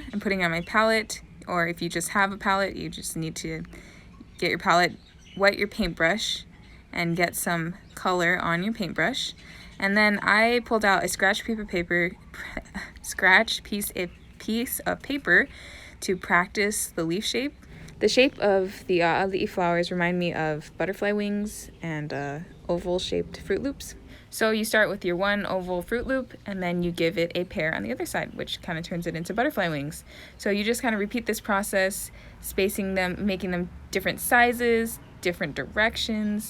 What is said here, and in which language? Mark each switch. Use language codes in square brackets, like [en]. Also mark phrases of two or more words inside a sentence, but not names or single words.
[en] I'm putting on my palette. Or if you just have a palette, you just need to get your palette, wet your paintbrush, and get some color on your paintbrush. And then I pulled out a scratch piece of paper to practice the leaf shape. The shape of the ʻAʻaliʻi flowers remind me of butterfly wings and oval-shaped Fruit Loops. So you start with your one oval Fruit Loop and then you give it a pair on the other side, which kind of turns it into butterfly wings. So you just kind of repeat this process, spacing them, making them different sizes, different directions.